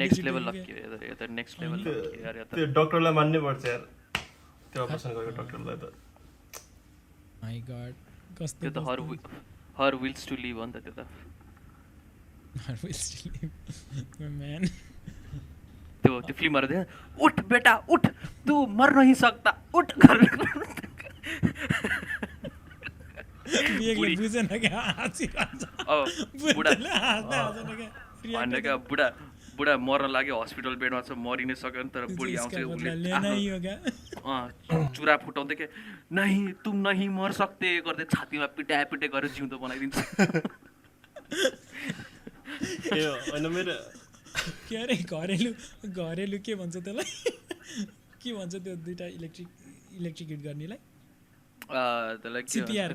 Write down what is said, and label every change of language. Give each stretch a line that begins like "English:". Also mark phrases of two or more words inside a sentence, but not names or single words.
English: next level lucky
Nepali: यो त
English: next level lucky
Nepali: यार त्यो डाक्टरलाई मान्नै पर्छ यार त्यो अपरेसन गरेको डाक्टरलाई त
English: my god
Nepali: कस्तो त्यो त
English: her will to live
Nepali: हो नि त त्यो त
English: her will to live man
Nepali: त्यो फिल्महरु देख
Hindi: उठ बेटा उठ तू मर नहीं सकता उठ
Nepali: बिहेले बुझेन के हाँसिरहेछ बुढाले हाँस्दा हाँस्दैन के बुढा मर्न लाग्यो हस्पिटल बेडमा छ मरि नै सक्यो तर बुढी आउँछ चुरा फुटाउँदै के
Hindi: नहीं तुम नहीं मर सकते
Nepali: गर्दै छातीमा पिटाए गरेर जिउँदो बनाइदिन्छ ए हैन मेरो के अरे घरेलु के भन्छ त्यसलाई के भन्छ त्यो दुईटा इलेक्ट्रिक हिट गर्नेलाई त्यसलाई सीपीआर